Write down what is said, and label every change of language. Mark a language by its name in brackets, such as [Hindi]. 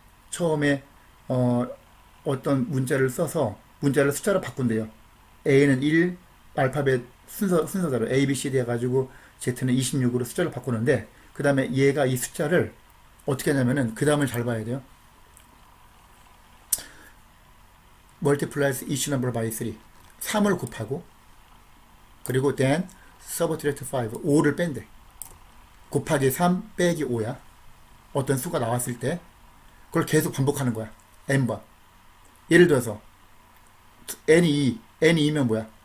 [Korean] 처음에 어떤 문자를 써서 문자를 숫자로 바꾼대요. A는 1, 알파벳 순서대로 A, B, C D 해가지고 Z는 26으로 숫자를 바꾸는데, 그 다음에 얘가 이 숫자를 어떻게 하냐면은 그 다음을 잘 봐야 돼요. [English] multiplies each number by 3. [Korean] 3을 곱하고 그리고 [English] then subtract 5. [Korean] 5를 뺀대. 곱하기 3 빼기 5야. 어떤 수가 나왔을 때 그걸 계속 반복하는 거야. n번. 예를 들어서 n이 2면 뭐야?